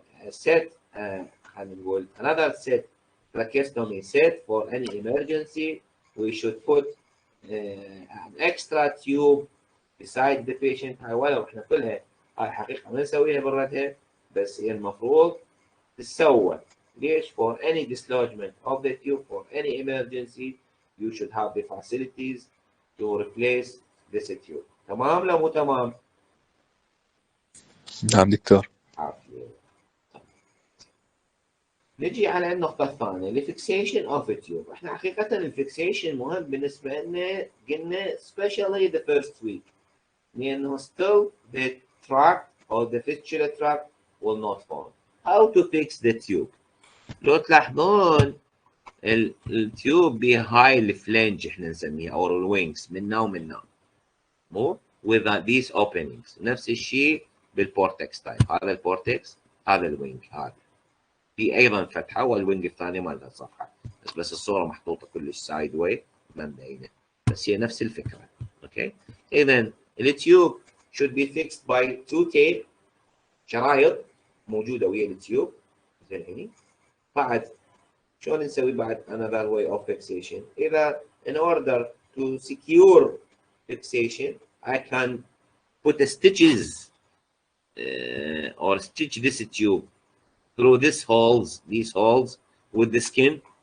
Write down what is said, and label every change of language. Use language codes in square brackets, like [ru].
[en] set [ar] خلينا نقول [en] another set tracheostomy set for any emergency. We should put an extra tube beside the patient. [ar] هاي ولو احنا كلها هاي حقيقة ما نسويها بردها، بس هي المفروض تتسوى. ليش؟ [en] For any dislodgement of the tube for any emergency you should have the facilities to replace this tube. [ar] تمام لو مو تمام؟ نعم دكتور. عافية. نجي على النقطة الثانية الفيكسيشن اوف تيوب. احنا حقيقة الفيكسيشن مهم بالنسبة لنا، قلنا [en] especially the first week، [ar] لأنه [en] still the tract or the fistula tract will not form. How to fix the tube؟ [ar] لو تلاحظون التيوب بهاي الفلنج احنا نسميها او الوينجز منا ومنا، مو [en] with these openings. [ar] نفس الشيء بالبورتكس تايب، هذا البورتكس هذا الوينج، هذا في ايضا فتحه والوينج الثاني ما لها صفحه، بس الصوره محطوطه كلش سايد واي ما مبينه، بس هي نفس الفكره. اوكي، اذا التيوب [en] should be fixed by 2 tape، [ar] شرايط موجوده ويا التيوب زين هني. بعد شلون نسوي بعد [en] another way of fixation؟ [ar] اذا [en] in order to secure fixation I can put a stitches or stitch this tube through these holes with the skin.